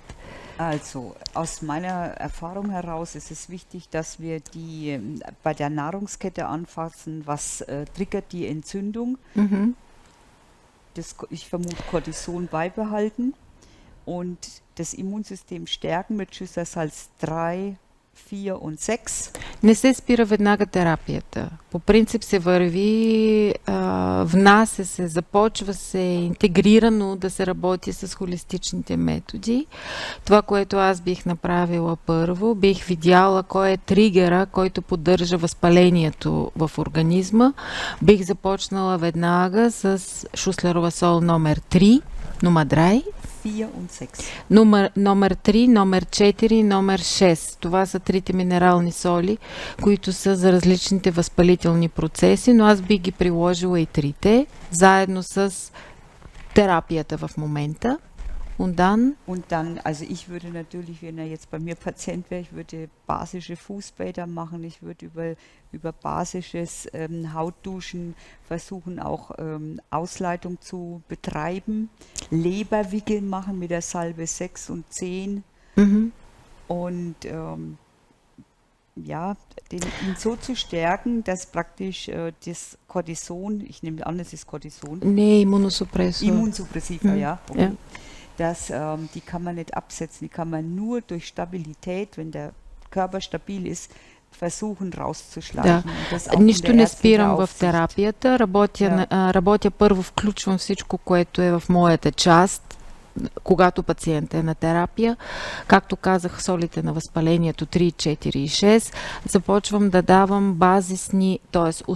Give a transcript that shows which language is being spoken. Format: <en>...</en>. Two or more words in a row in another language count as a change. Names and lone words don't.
<de>Also, aus meiner Erfahrung heraus ist es wichtig, dass wir die bei der Nahrungskette anfassen, was triggert die Entzündung. Ich vermute Cortison beibehalten und das Immunsystem stärken mit Schüsselsalz 3 4 und 6.</de> <bg>Не се спира веднага терапията. По принцип се върви, внася се, започва се интегрирано да се работи с холистичните методи. Това, което аз бих направила първо, бих видяла кой е тригера, който поддържа възпалението в организма. Бих започнала веднага с Шуслерова сол номер 3, номер 3.</bg> <de>4 und 6.</de> <bg>Номер 3, номер 4, номер 6. Това са трите минерални соли, които са за различните възпалителни процеси, но аз би ги приложила и трите, заедно с терапията в момента.</bg> <de>Und dann, also ich würde natürlich, wenn er jetzt bei mir Patient wäre, ich würde basische Fußbäder machen, ich würde über basisches Hautduschen versuchen, auch Ausleitung zu betreiben, Leberwickel machen mit der Salbe 6 und 10 und ja, ihn so zu stärken, dass praktisch das Cortison, ich nehme an, es ist Cortison,</de> <bg>не е имуносупресор.</bg> <de>Immunsuppressiva, ja. Okay. Ja. Die kann man nicht absetzen, die kann man nur durch Stabilität, wenn der Körper stabil ist, versuchen rauszuschleichen.</de> <bg>Да.</bg> <de>Und das auch</de> <bg>Нищо</bg> <de>unter</de> <bg>не</bg> <de>ärztlicher</de> <bg>спирам в</bg> <de>Aufsicht.</de> <bg>терапията. Работя първо, включвам всичко, което е в моята част, когато пациентът е на терапия. Както казах, солите на възпалението 3, 4 и 6. Започвам да давам базисни, т.е.</bg>